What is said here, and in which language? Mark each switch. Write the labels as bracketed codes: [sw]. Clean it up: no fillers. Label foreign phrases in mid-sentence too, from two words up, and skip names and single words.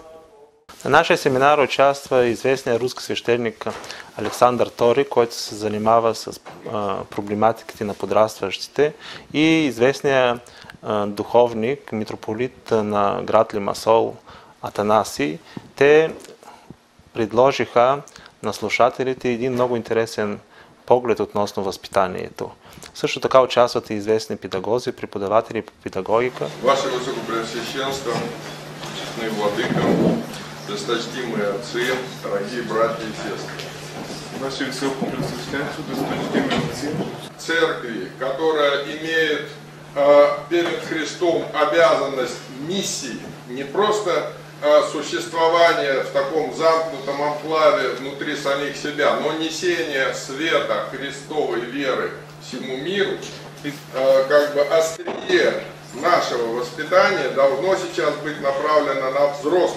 [bg] На нашия семинар участва известният руски свещеник Александър Торик, който се занимава с проблематиките на подрастващите, и известният духовник, митрополит на град Лимасол Атанаси, те предложиха на слушателите един много интересен поглед относно възпитанието. Също така участват и известни педагози, преподаватели по педагогика. [ru] Ваше Высокопреосвященство, честный владыка, досточтимые отцы, дорогие братья и сестры. Ваше Высокопреосвященство, досточтимые отцы. Церкви, которая имеет перед Христом обязанность миссии, не просто существование в таком замкнутом амплаве внутри самих себя, но несение света Христовой веры всему миру, как бы острие нашего воспитания должно сейчас быть направлено на взрослых.